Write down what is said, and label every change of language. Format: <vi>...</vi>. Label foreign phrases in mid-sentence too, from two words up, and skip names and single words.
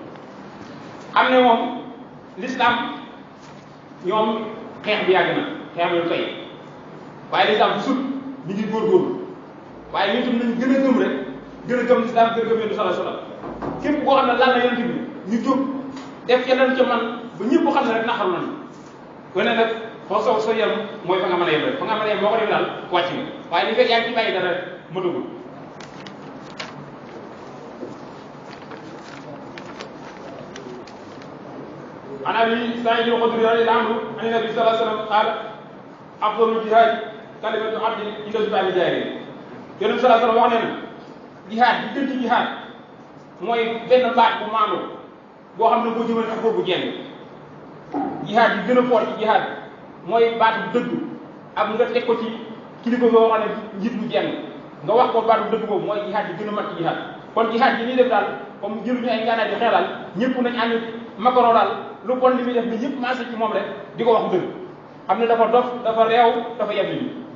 <wo>xam ne moom l'islam ñoom xeex bi yàgg na xeex bi tey waaye l'islam bu sut ñu ngi góorgóorlu waaye ñun tam nañ gën a gëm rek gën a gëm l'islam gën a gëm yonent</wo> <ar>صلى الله عليه وسلم</ar> <wo>képp koo xam ne laal na yonent bi ñu jóg def ca lan ca man ba ñëpp xam ne rek naxaru nañu ko ne nag foo soo yem mooy fa nga mën a yem rek fa nga mën a yem boo ko def daal wàcc nga waaye li fekk yaa ngi ci bàyyi dara rek mëtagul</wo> <ar>عن ابي سعيد الخدري رضي الله عنه عن النبي صلى الله عليه وسلم قال افضل الجهاد كلمه عبد عند سبع الجاهلين يونس صلى الله عليه وسلم</ar> <wo>wax ne jihaad bi gën ci jihaad mooy benn baat bu maandu boo xam ne boo jëmale ak boobu jenn jihaad yi gën a fort ci jihaad mooy baat bu dëgg ak nga teg ko ci kilifa boo xam ne njiit bu jenn nga wax ko baat bu dëgg boobu mooy jihaad yi gën a mat ci jihaad kon jihaad yi ñuy def daal comme jëluñu ay ngànnaay di xeexal ñëpp nañ ànd Macron daal lu bon li muy def ni ñëpp maase ci moom rek di ko wax dëgg xam ne dafa dof dafa réew dafa yeb nit ñi</wo>